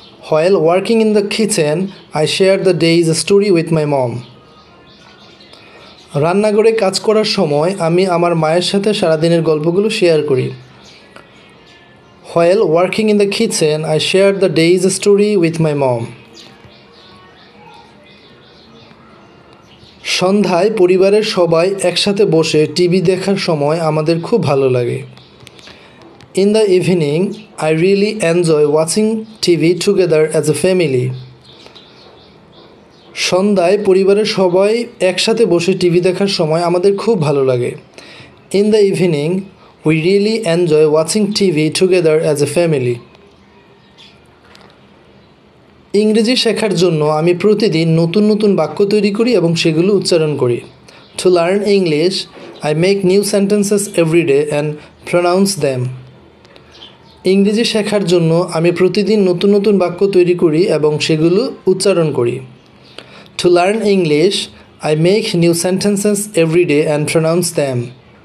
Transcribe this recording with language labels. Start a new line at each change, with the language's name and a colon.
English: While working in the kitchen, I share the day's story with my mom.
Bangla: রান্নাঘরে কাজ করার সময় আমি আমার মায়ের সাথে সারাদিনের গল্পগুলো শেয়ার করি।
English: While working in the kitchen, I share the day's story with my mom.
Bangla: সন্ধ্যায় পরিবারের সবাই একসাথে বসে টিভি দেখার সময় আমাদের খুব ভালো লাগে।
English: In the evening, I really enjoy watching TV together as a family.
Bangla: সন্ধ্যায় পরিবারের সবাই একসাথে বসে টিভি দেখার সময় আমাদের খুব ভালো লাগে।
English: In the evening, we really enjoy watching TV together as a family.
Bangla: ইংরেজি শেখার জন্য আমি প্রতিদিন নতুন নতুন বাক্য তৈরি করি এবং সেগুলো উচ্চারণ করি।
English: To learn English, I make new sentences every day and pronounce them.
Bangla: ইংরেজি শেখার জন্য আমি প্রতিদিন নতুন নতুন বাক্য তৈরি করি এবং সেগুলো উচ্চারণ করি।
English: To learn English, I make new sentences every day and pronounce them.